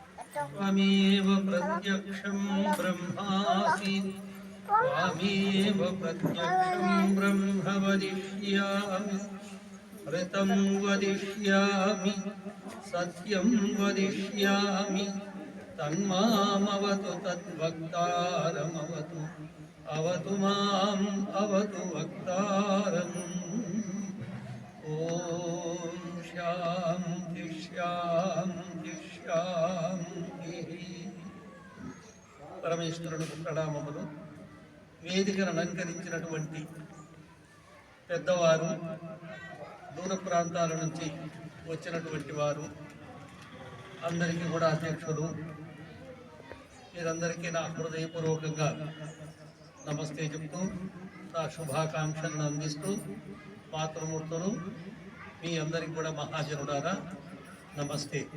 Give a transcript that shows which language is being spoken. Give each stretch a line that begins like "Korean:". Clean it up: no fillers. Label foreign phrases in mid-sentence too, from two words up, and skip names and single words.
Sanskrit: त्वमेव प्रत्यक्षं ब्रह्मासि त्वमेव प्रत्यक्षं ब्रह्म वदिष्यामि ऋतं वदिष्यामि सत्यं वदिष्यामि तन्मामवतु तद्वक्तारमवतु अवतु माम् अवतु वक्तारम्। ओम शांति शांति शांति।
Telugu: పరమేశ్వరునికి ప్రణామములు. వేదికను అలంకరించినటువంటి పెద్దవారు, దూర ప్రాంతాల నుంచి వచ్చినటువంటి వారు అందరికీ కూడా అధ్యక్షులు, మీరందరికీ నా హృదయపూర్వకంగా నమస్తే చెప్తూ నా శుభాకాంక్షలను అందిస్తూ, మాతృమూర్తులు మీ అందరికి కూడా మహాజనుడారా నమస్తే.